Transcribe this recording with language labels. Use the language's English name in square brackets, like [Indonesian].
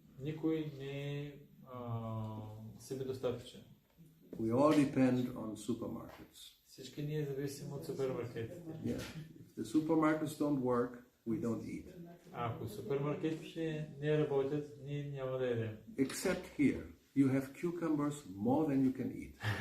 [Bulgarian] Никой не е себедостатъчен. [English] We all depend on supermarkets. [Bulgarian] Всички ние зависим от супермаркетите. [English] Yeah. If the supermarkets don't work, we don't eat. [Bulgarian] Ако супермаркетите не работят, ние няма да ядем. [English] Except here, you have cucumbers more than you can eat.